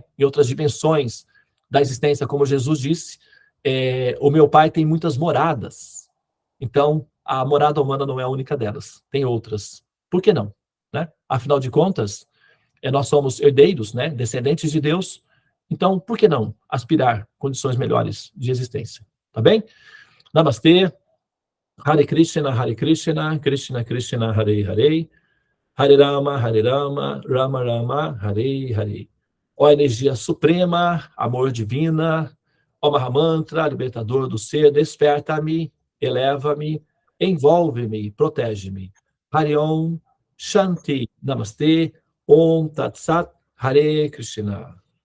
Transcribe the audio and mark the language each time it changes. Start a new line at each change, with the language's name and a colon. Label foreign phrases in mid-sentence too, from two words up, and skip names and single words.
Portuguese: Em outras dimensões da existência, como Jesus disse, o meu Pai tem muitas moradas. Então, a morada humana não é a única delas, tem outras. Por que não? Né? Afinal de contas, nós somos herdeiros, né? Descendentes de Deus, então, por que não aspirar condições melhores de existência? Tá bem? Namastê.
Sanskrit: हरे कृष्ण, कृष्ण कृष्ण, हरे हरे, हरे राम, राम राम, हरे हरे.
Portuguese: Ó energia suprema, amor divina, ó Mahamantra, libertador do ser, desperta-me, eleva-me, envolve-me, protege-me.
Sanskrit: हरे ॐ, शान्ति, नमस्ते, ॐ तत् सत्, हरे कृष्ण.